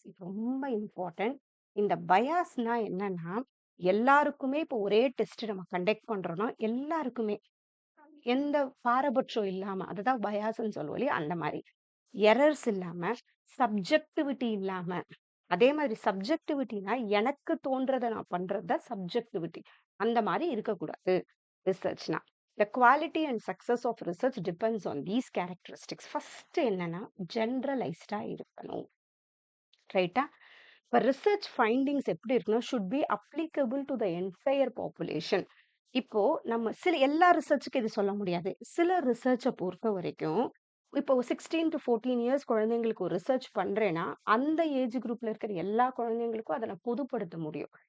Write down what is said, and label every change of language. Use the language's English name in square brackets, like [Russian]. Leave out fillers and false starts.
[Tamil] இது ரொம்ப இம்பார்ட்டன்ட். இந்த பயாஸ்னா என்னன்னா, எல்லாருக்குமே இப்போ ஒரே டெஸ்ட் நம்ம கண்டக்ட் பண்றோம்னா, எல்லாருக்குமே எந்த பாரபட்சம் இல்லாம, அதுதான் பயாஸ்ன்னு சொல்லுவோம் இல்லையா? அந்த மாரி. எரர்ஸ் இல்லாம, சப்ஜெக்டிவிட்டி இல்லாம, அதே மாதிரி சப்ஜெக்டிவிட்டினா எனக்கு தோன்றத நான் பண்றது தான் சப்ஜெக்டிவிட்டி. அந்த மாரி இருக்கக்கூடாது ரிசர்ச்னா. [English] The quality and success of research depends on these characteristics. [Tamil] First என்னன்னா, ஜெனரலைஸ்டா இருக்கணும். ரைட்டா? இப்ப ரிசர்ச் ஃபைண்டிங்ஸ் எப்படி இருக்கணும்? [English] Should be applicable to the entire population. [Tamil] இப்போ நம்ம சில எல்லா ரிசர்ச்சுக்கும் இது சொல்ல முடியாது. சில ரிசர்ச்ச பொறுத்தவரைக்கும், இப்போ 16 டூ 14 இயர்ஸ் குழந்தைங்களுக்கு ஒரு ரிசர்ச் பண்றேன்னா, அந்த ஏஜ் குரூப்ல இருக்கிற எல்லா குழந்தைங்களுக்கும் அத நான் பொதுப்படுத்த முடியும்.